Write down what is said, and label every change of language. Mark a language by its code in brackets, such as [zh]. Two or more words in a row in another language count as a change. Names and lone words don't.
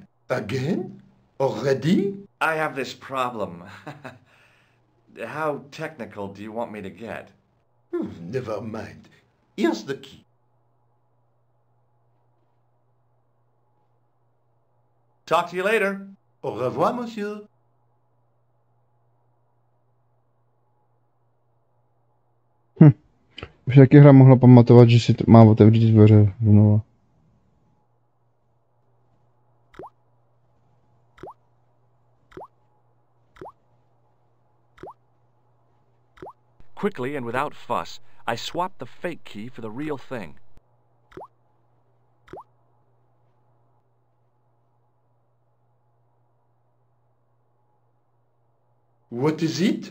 [en] Again? Already? I have this problem. How technical do you want me to get? Never mind. Here's the key. Talk to you later. [fr] Au revoir, monsieur. [cs] Už taky hra mohla pamatovat, že si má otevřít dveře znova. [en] Quickly and without fuss, I swapped the fake key for the real thing. What is it?